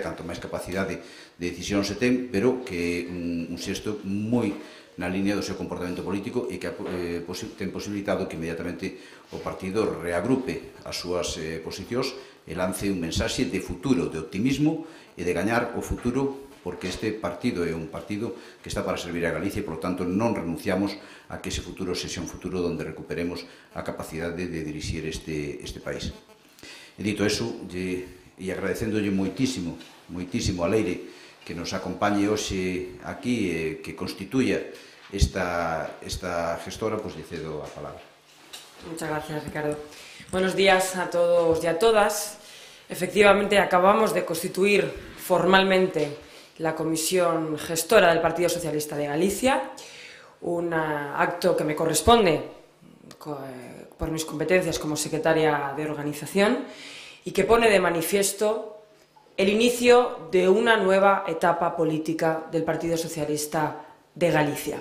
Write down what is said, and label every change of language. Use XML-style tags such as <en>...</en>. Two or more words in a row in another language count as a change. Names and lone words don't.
<gl>canto máis capacidade de decisión se ten, pero que é un xesto moi na línea do seu comportamento político e que ten posibilitado que inmediatamente o partido reagrupe as súas posicións e lance un mensaxe de futuro, de optimismo e de gañar o futuro, porque este partido é un partido que está para servir a Galicia e,</gl> <es>por lo tanto,</es> <gl>non renunciamos a que ese futuro sexa un futuro onde recuperemos a capacidade de dirixir este país. E dito eso, e agradecéndolle moitísimo a Leire que nos acompañe hoxe aquí e que constituya esta gestora, pois lle cedo a palabra.</gl> <es>Muchas gracias, Ricardo. Buenos días a todos y a todas. Efectivamente, acabamos de constituir formalmente la Comisión Gestora del Partido Socialista de Galicia, un acto que me corresponde por mis competencias como secretaria de organización y que pone de manifiesto el inicio de una nueva etapa política del Partido Socialista de Galicia.</es>